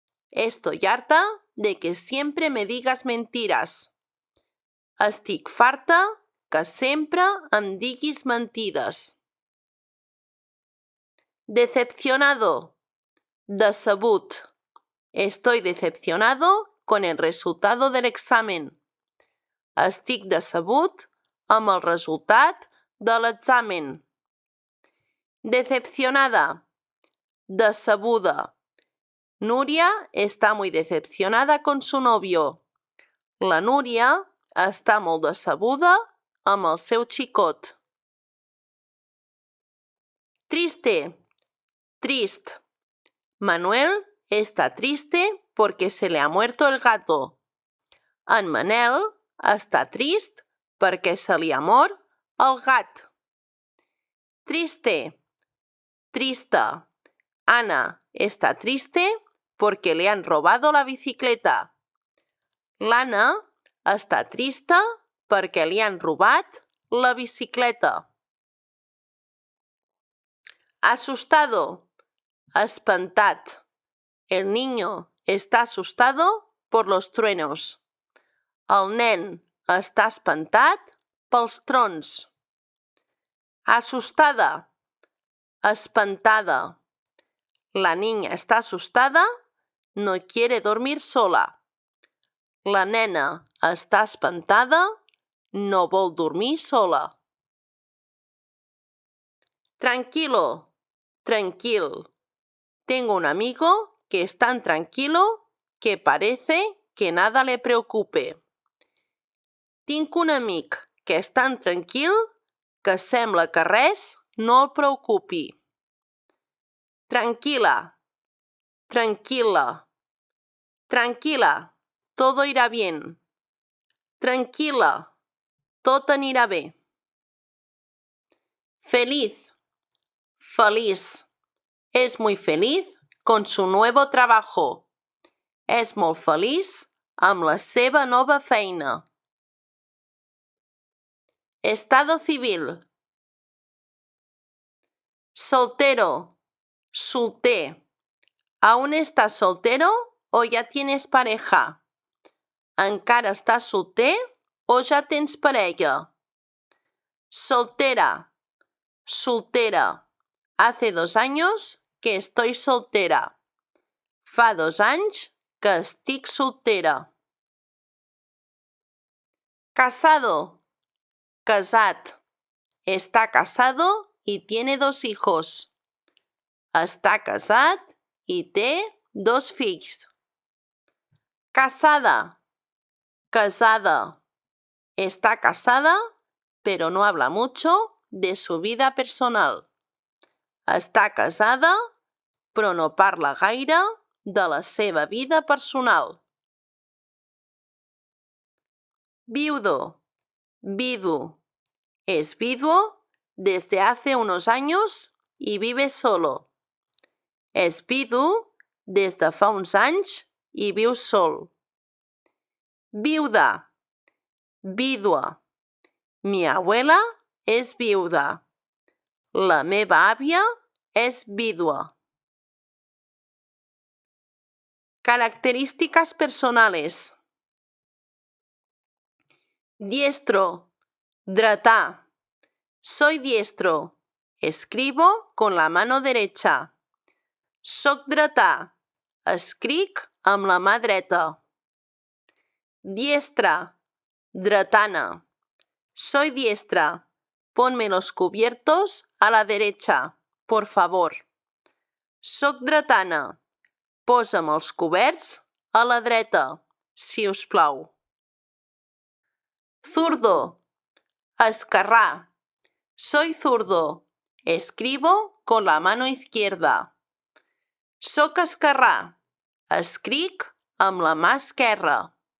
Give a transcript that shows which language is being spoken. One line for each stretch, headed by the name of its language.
Spanish: Estoy harta de que siempre me digas mentiras.
Catalan: Estic farta que sempre em diguis mentides.
Spanish: Decepcionado. Decebut. Estoy decepcionado con el resultado del examen.
Catalan: Estic decebut amb el resultat de l'examen.
Spanish: Decepcionada. Decebuda. Núria está muy decepcionada con su novio.
Catalan: La Núria està molt decebuda amb el seu xicot.
Spanish: Triste. Trist. Manuel está triste porque se le ha muerto el gato.
Catalan: En Manel està trist perquè se li ha mort el gat.
Spanish: Triste. Trista. Ana está triste porque le han robado la bicicleta.
Catalan: L'Anna està trista perquè li han robat la bicicleta.
Spanish: Asustado. Espantat. El niño está asustado por los truenos.
Catalan: El nen està espantat pels trons.
Spanish: Asustada. Espantada. La niña está asustada, no quiere dormir sola.
Catalan: La nena està espantada, no vol dormir sola.
Spanish: Tranquilo. Tranquil. Tengo un amigo que es tan tranquilo que parece que nada le preocupe.
Catalan: Tinc un amic que és tan tranquil que sembla que res no el preocupi.
Spanish: Tranquila. Tranquila. Tranquila. Todo irá bien. Tranquila.
Catalan: Tot anirà bé.
Spanish: Feliz. Feliç. Es muy feliz con su nuevo trabajo.
Catalan: És molt feliç amb la seva nova feina.
Spanish: Estado civil. Soltero. Solter. ¿Aún estás soltero o ya tienes pareja?
Catalan: ¿Encara estàs solter o ja tens parella?
Spanish: Soltera, soltera. Hace 2 años que estoy soltera.
Catalan: Fa 2 anys que estic soltera.
Spanish: Casado, casat. Está casado y tiene 2 hijos.
Catalan: Està casat i té 2 fills.
Spanish: Casada, casada. Está casada, pero no habla mucho de su vida personal.
Catalan: Està casada, però no parla gaire de la seva vida personal.
Spanish: Viudo, vidu. Es viduo desde hace unos años y vive solo.
Catalan: És vidu des de fa uns anys i viu sol.
Spanish: Viuda, vídua. Mi abuela és viuda.
Catalan: La meva àvia és vídua.
Spanish: Características personales. Diestro, dretà. Soy diestro. Escribo con la mano derecha.
Catalan: Soc dretà. Escric amb la mà dreta.
Spanish: Diestra, dretana. Soy diestra. Ponme los cubiertos a la derecha, por favor.
Catalan: Soc dretana. Posa'm els coberts a la dreta, si us plau.
Spanish: Zurdo, esquerrà. Soy zurdo. Escribo con la mano izquierda.
Catalan: Soc esquerrà. Escric amb la mà esquerra.